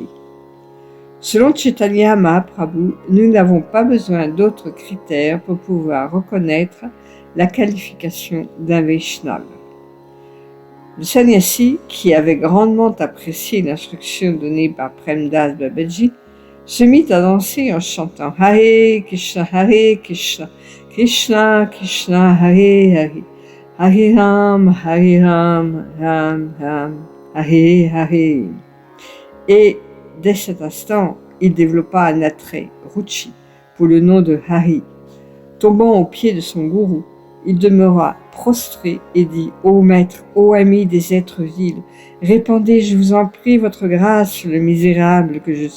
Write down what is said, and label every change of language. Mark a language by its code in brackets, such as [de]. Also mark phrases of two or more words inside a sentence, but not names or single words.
[fr] Selon Chaitanya Mahaprabhu, nous n'avons pas besoin d'autres critères pour pouvoir reconnaître la qualification d'un Vaishnava. Le sannyasi, qui avait grandement apprécié l'instruction donnée par Premdas Babaji, se mit à danser en chantant [sa] Hare Krishna, Krishna Krishna, Hare Hare, Hare Ram, Ram Ram, Hare Hare. [fr] Et dès cet instant, il développa un attrait, Ruchi, pour le nom de Hari. Tombant aux pieds de son gourou, il demeura prostré et dit « Ô maître, ô ami des êtres vils, répandez, je vous en prie, votre grâce sur le misérable que je suis.